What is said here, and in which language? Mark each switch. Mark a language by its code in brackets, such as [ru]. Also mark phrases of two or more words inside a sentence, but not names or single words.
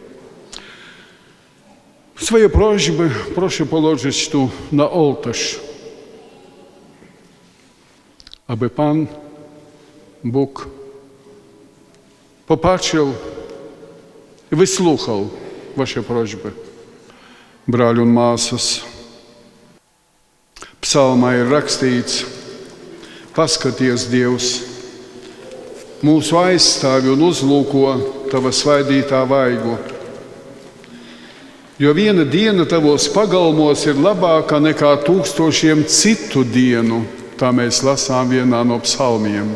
[pl] Swoje prośby proszę położyć tu na ołtarz, aby Pan Bóg popatrzył i wysłuchał wasze prośby. [lv] Brāļi un māsas, psalmā ir rakstīts: paskaties, Dievs, mūsu aizstāvi un uzlūko Tava svaidītā vaigu. Jo viena diena Tavos pagalmos ir labāka nekā 1000 citu dienu, tā mēs lasām vienā no psalmiem.